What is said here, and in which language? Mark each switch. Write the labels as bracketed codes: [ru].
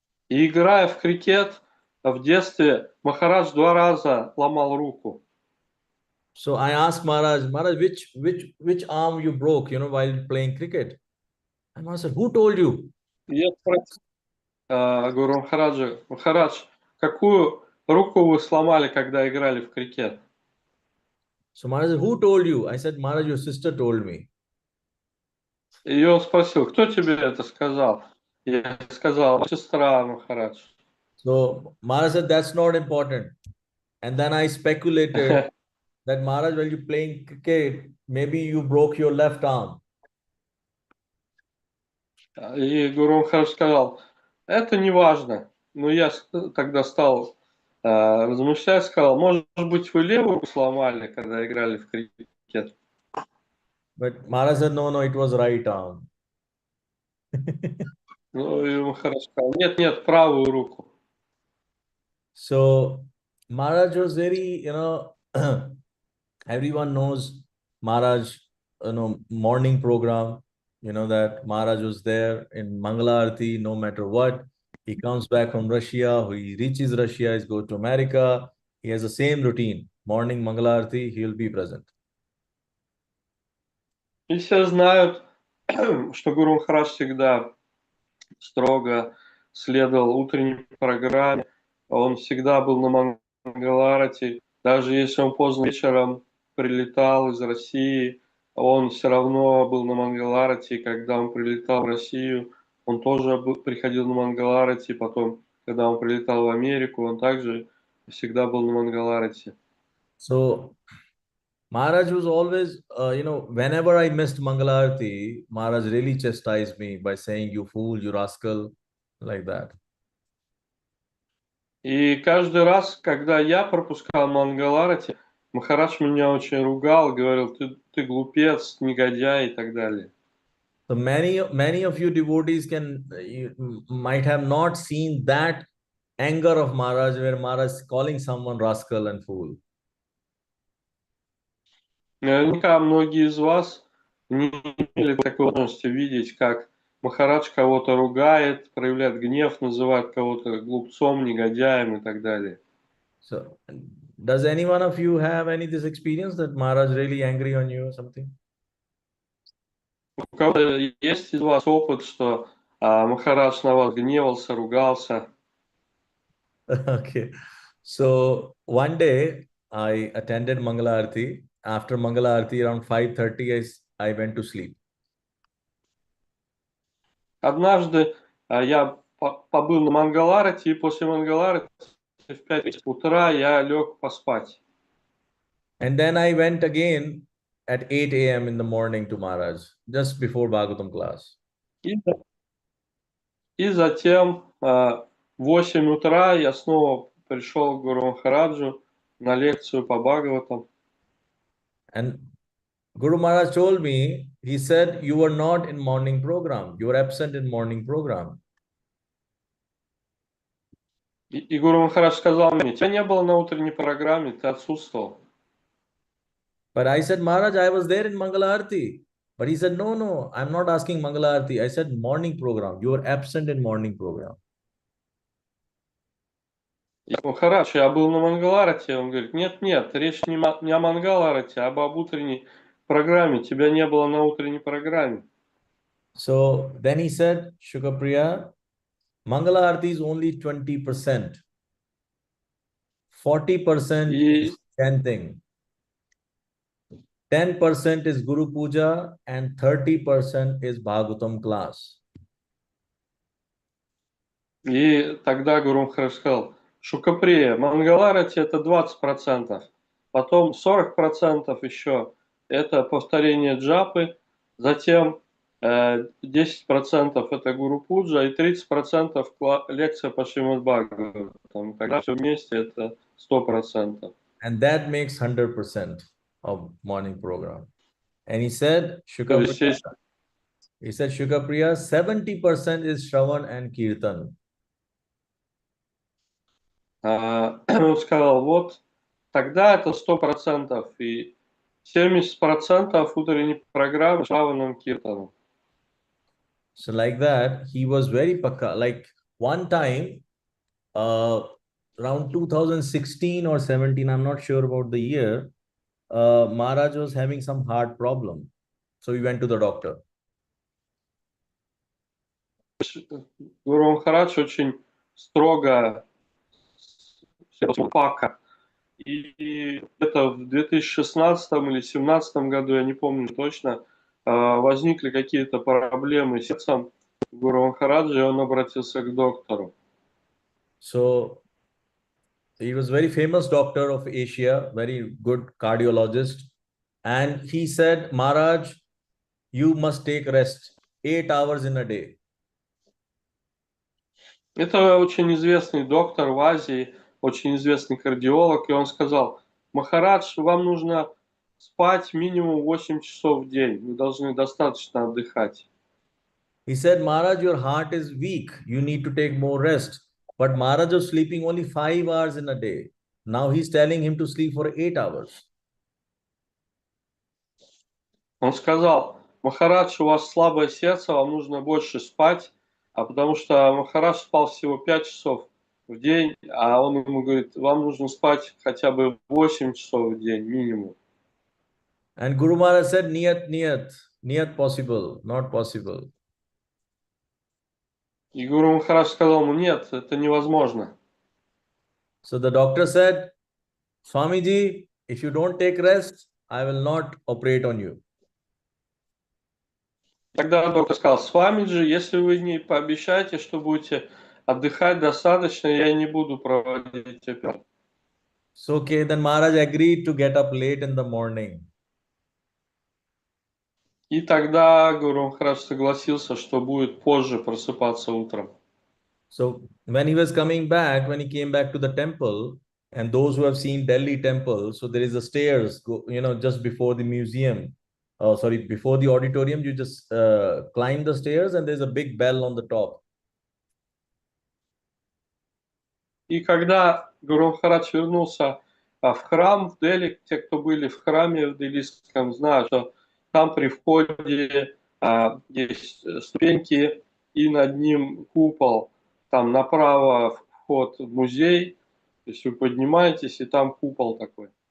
[ru] И играя в крикет в детстве, Махарадж 2 раза ломал руку. [en] So I asked Maharaj, which arm you broke, while playing cricket? And Maharaj said, who told you? [ru] И я спросил Гуру Махараджа, Махарадж, какую руку вы сломали, когда играли в крикет? [en] So Maharaj said, who told you? I said, Maharaj, your sister told me. [ru] И он спросил, кто тебе это сказал? Я сказал, сестра Махарадж. [en] So Maharaj said, that's not important. And then I speculated that Maharaj, while you playing cricket, maybe you broke your left arm. [ru] И Гуру Махарадж сказал, это не важно. Но я тогда стал размышлять, сказал, может быть, вы левую руку сломали, когда играли в крикет? [en] But Maharaj said, no, it was right arm. [ru] Ну, и Махарадж сказал, нет, правую руку. [en] So Maharaj was very, everyone knows Maharaj, morning program, that Maharaj was there in Mangala Arati, no matter what. He comes back from Russia, he reaches Russia, he goes to America. He has the same routine. Morning Mangala Arati, he will be present. [ru] И все знают, что Гуру Махарадж всегда строго следовал утренней программе. Он всегда был на Мангаларате. Даже если он поздно вечером прилетал из России, он все равно был на Мангаларате. Когда он прилетал в Россию, он тоже приходил на Мангаларате. Потом, когда он прилетал в Америку, он также всегда был на Мангаларате. [en] So Maharaj was always, whenever I missed Mangalarti, Maharaj really chastised me by saying, you fool, you rascal, like that. [ru] И каждый раз, когда я пропускал Мангаларати, Махарадж меня очень ругал, говорил, ты глупец, негодяй и так далее. [en] So many of you devotees might have not seen that anger of Maharaj, where Maharaj is calling someone rascal and fool. [ru] Наверняка многие из вас не имели такой возможности видеть, как Махарадж кого-то ругает, проявляет гнев, называет кого-то глупцом, негодяем и так далее. [en] So, does any one of you have this experience that Maharaj really angry on you or something? [ru] У кого-то есть из вас опыт, что Махарадж на вас гневался, ругался? [en] Okay. So one day I attended Mangala Arati. After Mangala Arati around 5:30, I went to sleep. [ru] Однажды я побыл на Мангаларате, и после Мангаларати в 5 утра я лег поспать. [en] And then I went again at 8 a.m. in the morning to Maharaj, just before Bhagavatam class. [ru] И затем в 8 утра я снова пришел к Гуру Махараджу на лекцию по Бхагаватам. [en] And Guru Maharaj told me, he said, you were not in morning program. You were absent in morning program. [ru] И Гуру Махарадж сказал мне, тебя не было на утренней программе, ты отсутствовал. [en] But I said, Maharaj, I was there in Mangala Arati. But he said, no, I'm not asking Mangala Arati. I said morning program. You were absent in morning program. [ru] Махарадж, я был на Мангаларате. Он говорит, нет, речь не о Мангаларате, а об утренней программе. Тебя не было на утренней программе. [en] So then he said, Шука Прия, Mangala Arati is only 20%. 40% [ru] И, [en] is chanting. 10% is Guru Puja and 30% is Bhagavatam class. [ru] и тогда Гуру Махарадж сказал, Шука Прия, Мангаларати это 20%, потом 40% еще это повторение джапы, затем 10% это Гуру Пуджа и 30% лекция по Шримад Бхагаватам. Тогда все вместе это 100%. [en] And that makes 100% of morning program. And he said, [ru] То [en] Shuka [ru] есть, [en] Priya, he said, Shuka Priya, 70% is Shravan and Kirtan. [ru] он сказал, вот тогда это 100%, и 70% утренней программы Шраваном Киртаном. [en] So like that, he was very pakka. Like one time, around 2016 or 17, I'm not sure about the year, Maharaj was having some heart problem. So we went to the doctor. [ru] Гуру Махарадж очень строго пака. И это в 2016 или 2017 году, я не помню точно, возникли какие-то проблемы с сердцем Гуру Махараджа, и он обратился к доктору. [en] So he was very famous doctor of Asia, very good cardiologist. And he said, Maharaj, you must take rest 8 hours in a day. [ru] Это очень известный доктор в Азии, очень известный кардиолог, и он сказал, Махарадж, вам нужно спать минимум 8 часов в день, вы должны достаточно отдыхать. [en] He said, Maharaj, your heart is weak. You need to take more rest. But Maharaj was sleeping only 5 hours in a day. Now he's telling him to sleep for 8 hours. [ru] Он сказал, Махарадж, у вас слабое сердце, вам нужно больше спать, а потому что Махарадж спал всего 5 часов в день, а он ему говорит, вам нужно спать хотя бы 8 часов в день минимум. [en] And Guru Maharaj said, Niyat possible, not possible. [ru] И Гуру Махарадж сказал ему, нет, это невозможно. [en] So the doctor said, Swamiji, if you don't take rest, I will not operate on you. [ru] Тогда доктор сказал, с вами же, если вы не пообещаете, что будете отдыхать достаточно, я не буду проводить операцию. [en] So okay, then Maharaj agreed to get up late in the morning. [ru] И тогда Гуру Махарадж согласился, что будет позже просыпаться утром. [en] So when he was coming back, when he came back to the temple, and those who have seen Delhi temple, so there is a stairs, just before the museum. Oh, sorry, before the auditorium, you just climb the stairs and there's a big bell on the top. [ru] И когда Гуру Махарадж вернулся в храм в Дели, те, кто были в храме в Делийском, знают, что там при входе есть ступеньки, и над ним купол. Там направо вход в музей, то есть вы поднимаетесь, и там купол такой.